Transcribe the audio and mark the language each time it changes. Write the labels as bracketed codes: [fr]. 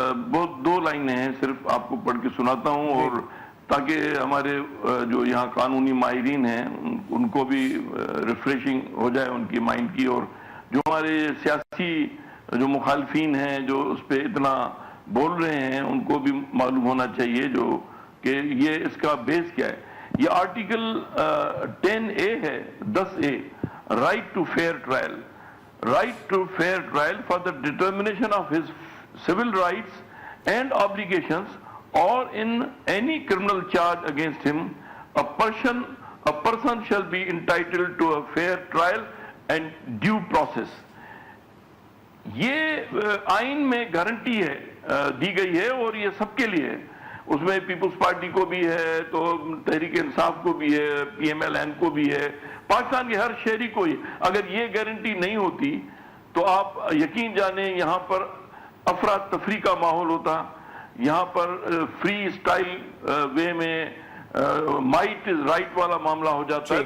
[ur] بہت 2 لائنیں ہیں صرف آپ کو پڑھ کے سناتا ہوں, اور تاکہ ہمارے جو یہاں قانونی ماہرین ہیں ان کو بھی ریفریشنگ ہو جائے ان کی مائنڈ کی, اور جو ہمارے سیاسی جو مخالفین ہیں جو اس پہ اتنا بول رہے ہیں ان کو بھی معلوم ہونا چاہیے جو کہ یہ اس کا بیس کیا ہے. یہ آرٹیکل 10A ہے, 10A, [en] right to fair trial. Right to fair trial for the determination of his civil rights and obligations or in any criminal charge against him, a person shall be entitled to a fair trial and due process. [ur] یہ آئین میں guarantee ہے دی گئی ہے, اور یہ سب کے لیے ہے. اس میں پیپلز پارٹی کو بھی ہے, تو تحریک انصاف کو بھی ہے, PMLN کو بھی ہے, پاکستان کے ہر شہری کو ہی. اگر یہ گارنٹی نہیں ہوتی تو آپ یقین جانیں یہاں پر افراتفری کا ماحول ہوتا, یہاں پر فری اسٹائل وے میں [en] might is right [ur] والا معاملہ ہو جاتا ہے.